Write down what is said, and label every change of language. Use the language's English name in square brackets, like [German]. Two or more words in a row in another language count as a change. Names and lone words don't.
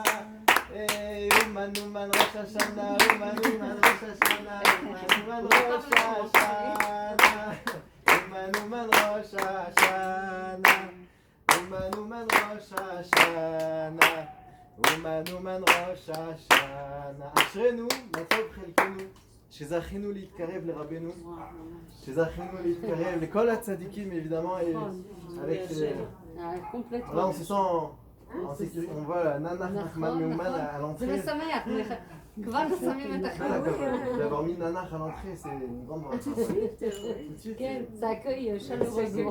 [Hebrew] אומן אומן ראש השנה, אומן אומן ראש השנה, אומן אומן ראש השנה, אומן אומן ראש השנה, אומן אומן ראש השנה, אומן אומן ראש השנה. אשרנו מה טוב חלקנו, שזכינו להתקרב לרבנו, שזכינו להתקרב לכל הצדיקים [French] évidemment et avec complètement. là on se sent en sécurité, on voit Nana Nachman Meuman à l'entrée. D'avoir mis Nana à l'entrée, c'est une grande joie. Tout de suite. Ça accueille chaleureusement.